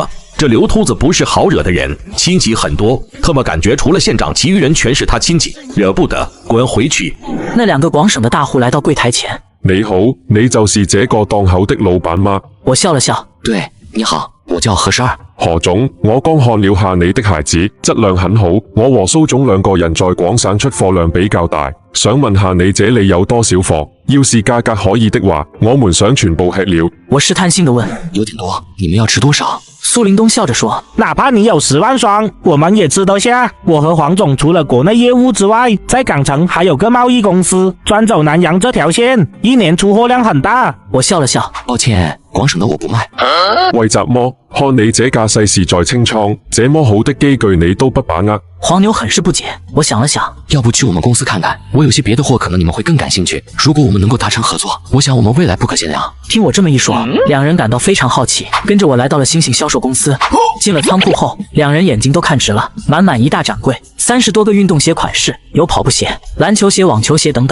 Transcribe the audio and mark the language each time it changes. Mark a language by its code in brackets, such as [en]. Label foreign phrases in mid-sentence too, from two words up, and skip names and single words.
[zh] 这刘秃子不是好惹的人，亲戚很多，特么感觉除了县长，其余人全是他亲戚，惹不得，滚回去！那2个广省的大户来到柜台前。你好，你就是这个档口的老板吗？我笑了笑，对，你好，我叫何12。何总，我刚看了下你的鞋子，质量很好。我和苏总2个人在廣省出貨量比較大，想問下你這裏有多少貨？要是價格可以的話，我們想全部吃了。我試探性地問，有點多，你們要吃多少？苏林東笑着說，哪怕你有10萬雙，我們也吃得下。我和黃總除了國內業務之外，在港城還有個貿易公司，專走南洋這條線，1年出貨量很大。我笑了笑，抱歉，廣省的我不賣。為什麼？看你這架勢是在清倉，這麼好的機具你都不把握。黃牛很是不解，我想了想，要不去我們公司看看，我有些別的貨可能你們會更感興趣。如果我們能夠達成合作，我想我們未來不可限量。聽我這麼一說，2人感到非常好奇，跟着我來到了星星銷售公司。進了倉庫後，2人眼睛都看直了，滿滿一大展櫃，30多個運動鞋款式，有跑步鞋、籃球鞋、網球鞋等等。